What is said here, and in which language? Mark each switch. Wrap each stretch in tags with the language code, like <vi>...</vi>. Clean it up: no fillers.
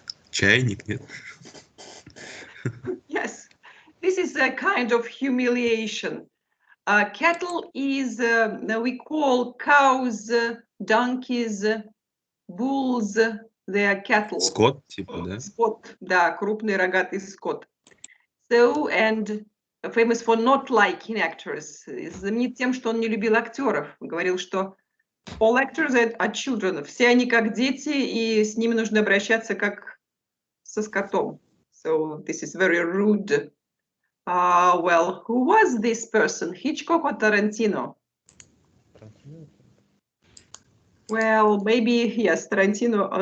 <ru>Чайник, нет?</ru> <en>Yes, this is a kind of humiliation. Cattle is, we call cows, donkeys, bulls, they are cattle.</en> <ru>Скот, типа, да? Скот, да, крупный рогатый скот.</ru> <en>So, and famous for not liking actors.</en> <ru>Знаменит тем, что он не любил актеров. Говорил, что</ru> <en>all actors are children.</en> <ru>Все они как дети, и с ними нужно обращаться как со скотом.</ru> <en>So, this is very rude. Well, who was this person? Hitchcock or Tarantino? Well, maybe, yes, Tarantino.</en>